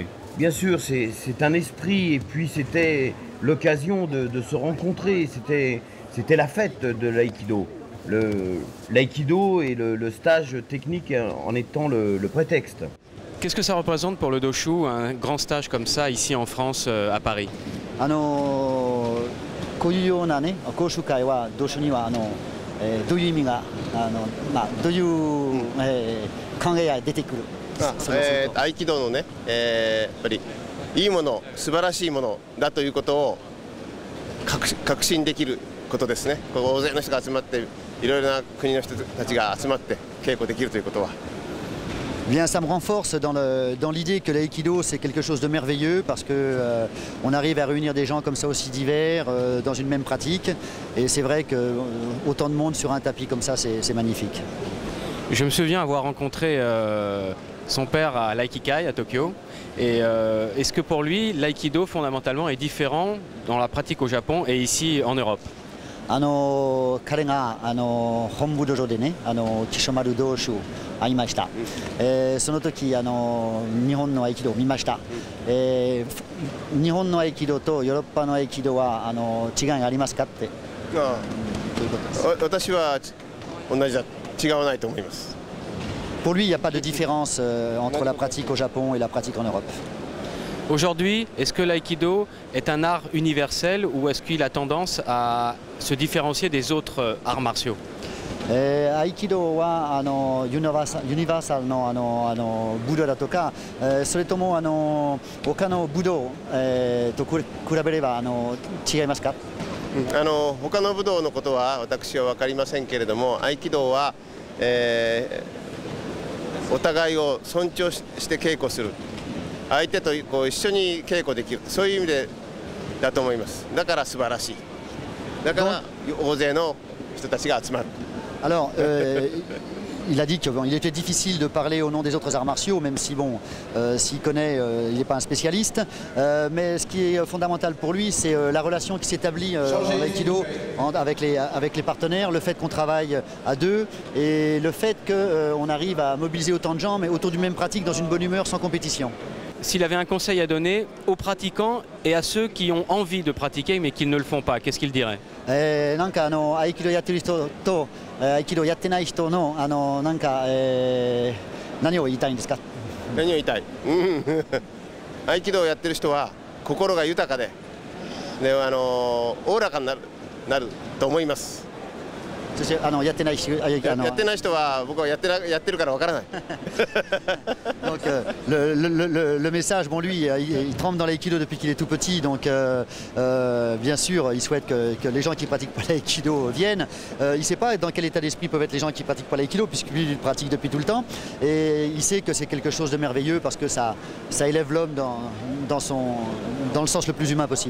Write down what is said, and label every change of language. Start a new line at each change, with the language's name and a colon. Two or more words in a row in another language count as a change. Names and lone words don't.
French: Bien sûr, c'est un esprit et puis c'était l'occasion de se rencontrer, c'était la fête de l'aïkido. L'aïkido et le stage technique en étant le prétexte. Qu'est-ce que ça représente pour le Doshu, un grand stage comme ça ici en France, à Paris?
Japanese: こういうようなね、講習会は同種にはどういう意味がどういう、考えが出てくる。合気道のね、やっぱりいいもの、素晴らしいものだということを確信できることですね。大勢の人が集まっていろいろな国の人たちが集まって稽古できるということは。
French: Bien, ça me renforce dans l'idée que l'aïkido c'est quelque chose de merveilleux parce que on arrive à réunir des gens comme ça aussi divers dans une même pratique et c'est vrai que autant de monde sur un tapis comme ça c'est magnifique. Je me souviens avoir rencontré son père à l'Aikikai à Tokyo et est-ce que pour lui l'aïkido fondamentalement est différent dans la pratique au Japon et ici en Europe?
Japanese: 彼が本部道場でね木曽丸道主会いました、その時日本の合気道を見ました、日本の合気道とヨーロッパの合気道は違いがありますかって。ということです。私は同じだ、違わないと思います。
French: Pour lui, il n'y a pas de différence entre la pratique au Japon et la pratique en Europe. Aujourd'hui, est-ce que l'aïkido est un art universel ou est-ce qu'il a tendance à se différencier des autres arts martiaux?
Japanese: 合気道はユニバーサルの武道だとか、それとも他の武道、と比べれば違いますか？他の武道のことは私は分かりませんけれども、合気道は、お互いを尊重して稽古する、相手とこう一緒に稽古できる、そういう意味でだと思います。だから素晴らしい。だから大勢の人たちが集まる。
French: Alors, il a dit qu'il était difficile de parler au nom des autres arts martiaux, même si, bon, s'il connaît, il n'est pas un spécialiste. Mais ce qui est fondamental pour lui, c'est la relation qui s'établit en Aikido avec les partenaires, le fait qu'on travaille à deux et le fait qu'on arrive à mobiliser autant de gens, mais autour d'une même pratique, dans une bonne humeur, sans compétition. S'il avait un conseil à donner aux pratiquants et à ceux qui ont envie de pratiquer mais qui ne le font pas, qu'est-ce qu'il dirait?
Japanese: なんか合気道やってる人と合気道やってない人のなんか何を言いたいんですか？何を言いたい？合気道をやってる人は心が豊かで、おおらかになると思います。そしてやってない人は僕はやってるからわからない。
French: Donc le message, bon lui, il trempe dans l'aïkido depuis qu'il est tout petit, donc bien sûr, il souhaite que les gens qui pratiquent pas l'aïkido viennent. Il ne sait pas dans quel état d'esprit peuvent être les gens qui pratiquent pas l'aïkido, puisque lui, il pratique depuis tout le temps, et il sait que c'est quelque chose de merveilleux parce que ça élève l'homme dans le sens le plus humain possible.